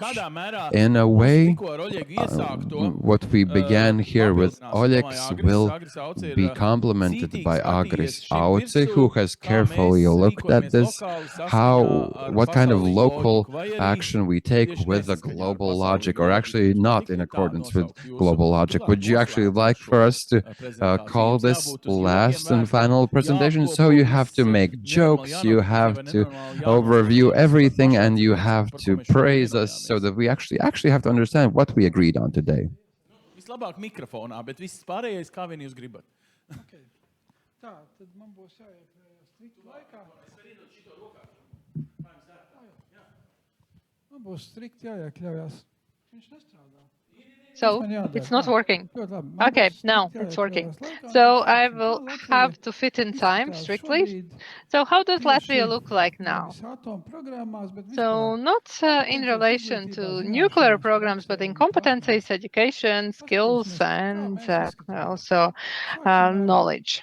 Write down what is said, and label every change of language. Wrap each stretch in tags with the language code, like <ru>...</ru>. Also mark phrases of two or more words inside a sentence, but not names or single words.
<en>In a way, what we began here with Oļegs will be complemented by Agris Auci, who has carefully looked at this, what kind of local action we take with a global logic, or actually not in accordance with global logic. Would you actually like for us to call this last and final presentation? So you have to make jokes, you have to overview everything, and you have to praise us so that we actually have to understand what we agreed on today.</en> <lv>Vislabāk mikrofonā, bet viss pārējais, kā vien jūs gribat. Okay. Tā, tad man būs jāiet strikt laikā. Man būs strikt jāiekļaujās. Viņš nestrādā.</lv> <en>So it's not working. Okay, now it's working. So I will have to fit in time strictly. So how does Latvia look like now? So not in relation to nuclear programs, but in competencies, education, skills, and also knowledge.</en>